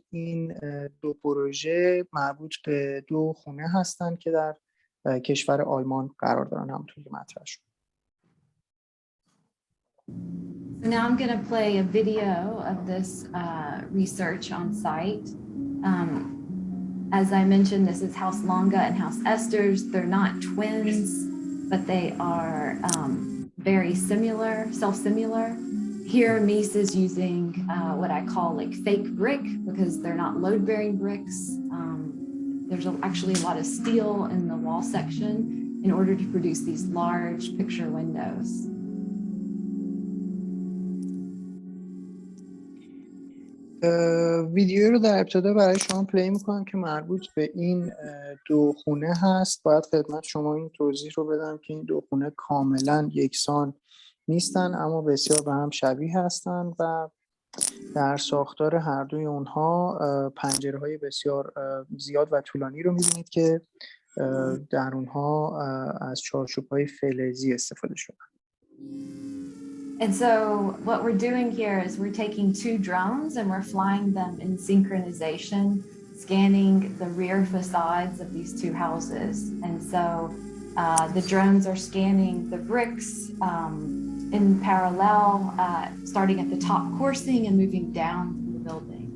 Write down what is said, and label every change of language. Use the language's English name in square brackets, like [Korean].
[Persian] این دو پروژه مربوط به دو خونه هستند که در کشور آلمان قرار دارن، همونطور که مطرح شد. [English] So now I'm going to play a video of this research on site. As I mentioned, this is House Lange and House Esters. They're not twins, but they are very similar, self-similar. Here, Mies is using what I call like fake brick because they're not load-bearing bricks. There's actually a lot of steel in the wall section in order to produce these large picture windows. [Persian] ویدیو رو در ابتدا برای شما پلی میکنم که مربوط به این دو خونه هست. باید خدمت شما این توضیح رو بدم که این دو خونه کاملا یکسان نیستن، اما بسیار به هم شبیه هستن و در ساختار هر دوی اونها پنجره‌های بسیار زیاد و طولانی رو می‌بینید که در اونها از چارچوب‌های فلزی استفاده شده. [English] And so what we're doing here is we're taking two drones and we're flying them in synchronization, scanning the rear facades of these two houses. And so the drones are scanning the bricks in parallel, starting at the top coursing and moving down through the building.